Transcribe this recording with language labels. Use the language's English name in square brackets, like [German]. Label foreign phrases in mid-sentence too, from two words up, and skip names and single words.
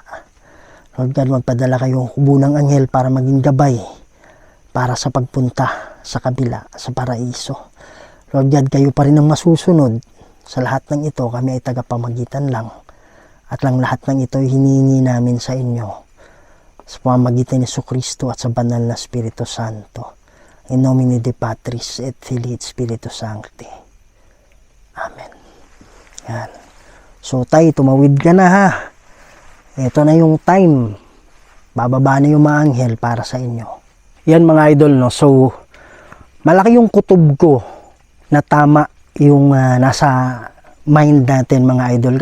[English] Lord God, [Filipino] magpadala kayong hubo ng anghel para maging gabay para sa pagpunta sa kabila, sa paraiso. [English] Lord God, [Filipino] kayo pa rin ang masusunod. Sa lahat ng ito, kami ay tagapamagitan lang. At lang lahat ng ito ay hinihingi namin sa inyo sa pamamagitan ni Jesucristo at sa banal na Espiritu Santo. [Latin] In nomine Dei Patris et Filii et Spiritus Sancti. [Filipino] Amen. Yan. So tay, tumawid ka na ha. Ito na yung time. Bababa na yung mga anghel para sa inyo. Yan mga idol, no? So, malaki yung kutob ko na tama yung nasa mind natin mga idol.